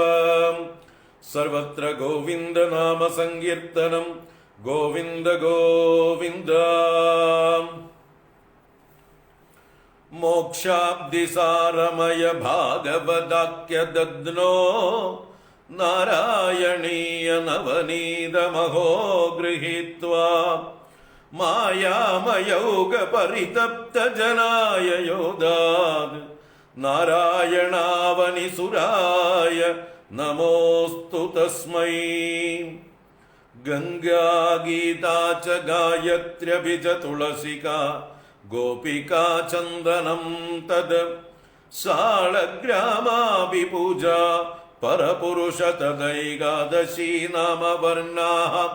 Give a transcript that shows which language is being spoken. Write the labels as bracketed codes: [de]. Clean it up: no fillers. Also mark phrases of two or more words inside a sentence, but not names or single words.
[sa] सर्वत्र गोविन्द नाम संकीर्तनं गोविन्द गोविन्द. मोक्षाब्धिसारमय भागवताख्य दद्नो नारायणीय नवनीतमहो गृहीत्वा മായാമയൗക പരിതപ്ത ജനായ യോദാത് നാരായണാവനിസുരായ നമോസ്തു തസ്മൈ. ഗംഗാ ഗീതാ ച ഗായത്ര്യഭിജ തുളസിക ഗോപികാ ചന്ദനം തദ് സാളഗ്രാമാഭി പൂജ പരപുരുഷ തദൈകാദശീ നാമവർണാഃ